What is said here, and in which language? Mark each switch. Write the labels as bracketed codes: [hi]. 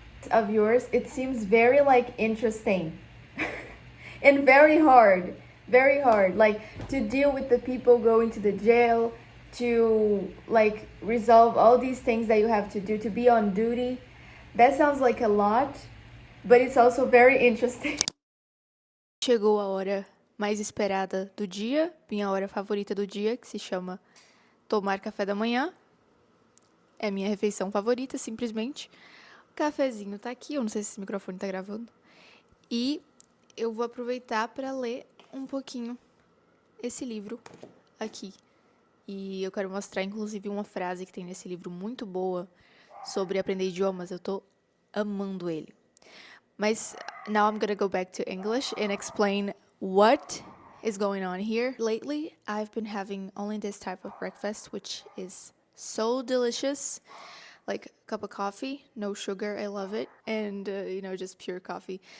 [en] Of yours, it seems very interesting and very hard, like to deal with the people going to the jail, to resolve all these things that you have to do, to be on duty. That sounds like a lot, but it's also very interesting. [pt] Chegou a hora mais esperada do dia, minha hora favorita do dia, que se chama tomar café da manhã. É minha refeição favorita, simplesmente. O cafezinho tá aqui, eu não sei se esse microfone tá gravando. E eu vou aproveitar para ler um pouquinho esse livro aqui. E eu quero mostrar, inclusive, uma frase que tem nesse livro muito boa sobre aprender idiomas. Eu tô amando ele. Mas [en] now I'm gonna go back to English and explain what is going on here. Lately, I've been having only this type of breakfast, which is so delicious. Like a cup of coffee, no sugar, I love it. And, just pure coffee.